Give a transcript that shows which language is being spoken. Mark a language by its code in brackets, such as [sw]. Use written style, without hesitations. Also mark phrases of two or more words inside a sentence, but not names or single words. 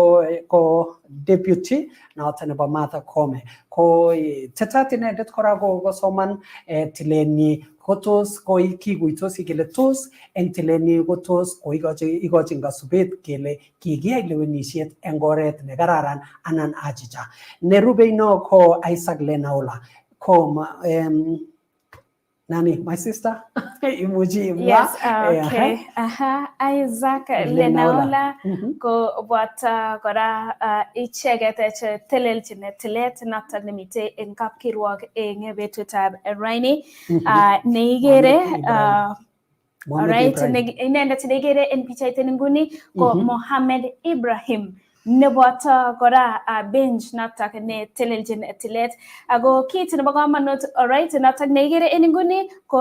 [kln] ko deputy noto nebo Martha Koome ko tetat inendet kora kosoman tilenyi kotos koi kikuitosi kele tos eng tilenyi kotos ikochin kasubet kele kikiyai lewenisiet eng oret nekararan anan achicha nerube no ko Isaac Lenaola ko nani [en] my sister [kln] imuji imwa [en] yes okay [kln] Isaac Lenaola ko bwata kora icheket che telelchin tilet noton nemite eng kapkirwok eng betutab raini neigere alright inendet neigere en pichait nguni ko Mohamed Ibrahim neboto kora bench notok ne telelchin tilet ako kit nebo kamanut alright notok neigere en nguni ko